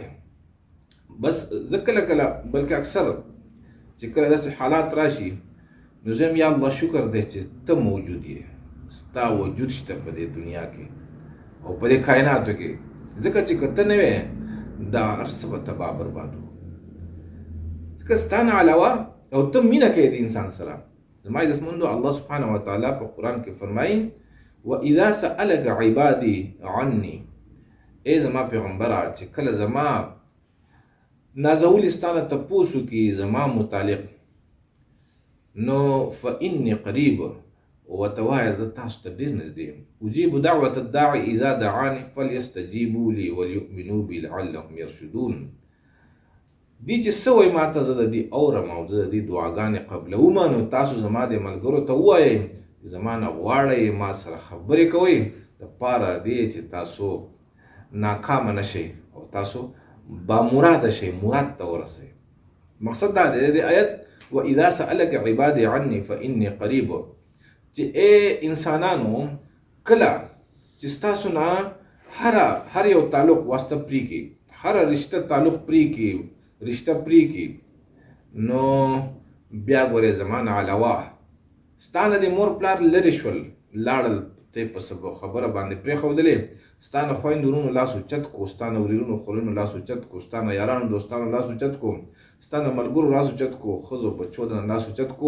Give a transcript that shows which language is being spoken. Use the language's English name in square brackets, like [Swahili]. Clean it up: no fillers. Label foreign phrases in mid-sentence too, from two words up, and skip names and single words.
[Pashto] بس زه کله کله بلکې اکثر چې کله داسې حالات راشي، نو زه یا الله شکر دی چې ته موجود یې، ستا وجود شته په دې دنیا کې او په دې کائناتو کې. ځکه چې که ته نه وې، دا هر څه به تباه برباد وو. ځکه ستا نه علاوه او ته مینه کوې د انسان سره. زما عزتمندو، [Arabic] الله سبحانه وتعالی [Pashto] په قرآن کې فرمایي [Arabic] وَإِذَا سَأَلَكَ عِبَادِي عَنِّي، [Pashto] ای زما پیغمبره چې کله زما نازولي ستا نه تپوس وکړي زما متعلق، نو [Arabic] فإني قریب، [Pashto] ورته ووایه زه تاسو ته ډېر نږدې یم. [Arabic] اجیب دعوة الداعي اذا دعاني فلیستجیبوا لي وليؤمنوا بي لعلهم يرشدون. [Pashto] دي چې څه وایي ما ته، زه د دې اورم او زه د دې دعاګانې قبلوم. نو تاسو زما د ملګرو ته ووایئ زما نه غواړئ، ما سره خبرې کوئ دپاره دې چې تاسو ناکامه نه شئ او تاسو بامراده شئ، مراد ته ورسئ. مقصد دا دی د آیت [Arabic] وَإِذَا سَأَلَكَ عِبَادِي عَنِّي فَإِنِّي قَرِيبٌ، [Pashto] چې ای انسانانو کله چې ستاسو نه هر یو تعلق واسطه پرېږي، هر رشته تعلق پرېږي، رشته پرېږي، نو بیا ګورې زما نه علاوه ستا نه د مور پلار لرې شول، لاړل، ته یې په خبره باندې پرېښودلې، ستا نه خویندو ورونو لاس اوچت کو، ستا نه ورېرونو خورونو لاس اوچت کو، ستا نه یارانو دوستانو لاس اوچت کو، ستا نه ملګرو لاس اوچت کو، ښځو بچو نه لاس اوچت کو.